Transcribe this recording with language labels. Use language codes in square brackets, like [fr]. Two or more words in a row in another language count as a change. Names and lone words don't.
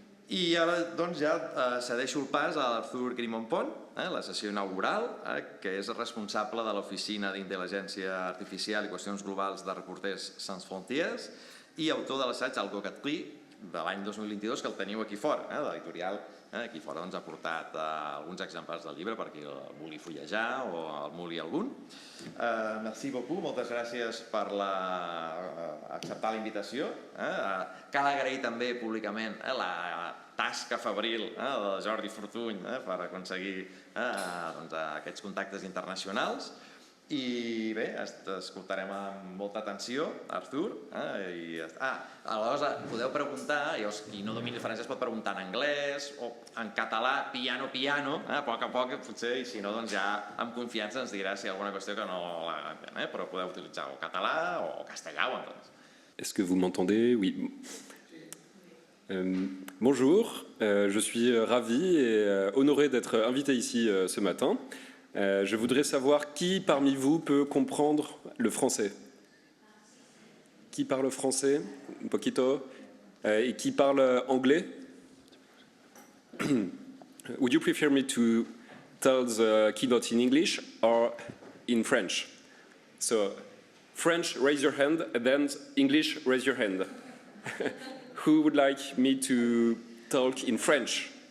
[ca] I ara doncs, ja cedeixo el pas a Arthur Grimonpont, la sessió inaugural, que és responsable de l'Oficina d'Intel·ligència Artificial i Qüestions Globals de Reporters Sense Fronteres i autor de l'assaig Algocratie de l'any 2022, que el teniu aquí fora, de l'editorial. Aquí fora ha portat alguns exemplars del llibre per qui el vulgui fullejar o el vulgui algun. [fr] Merci beaucoup, [ca] moltes gràcies per acceptar la invitació. Cal agrair també públicament la tasca febril de Jordi Fortuny per aconseguir aquests contactes internacionals. I bé, escoltarem amb molta atenció, Arthur. Aleshores, podeu preguntar, qui no domini el francès pot preguntar en anglès o en català, piano, a poc, potser, i si no, doncs ja amb confiança ens dirà si hi ha alguna qüestió que no l'entén, però podeu utilitzar o català o castellà o anglès. [fr] Est-ce que vous m'entendez? Oui. Bonjour, je suis ravi et honoré d'être invité ici ce matin. Je voudrais savoir qui parmi vous peut comprendre le français. Qui parle français? [es] Un poquito. [fr] Et qui parle anglais? [en] Would you prefer me to tell the keynote in English or in French? So, French, raise your hand, and then English, raise your hand. Who would like me to talk in French?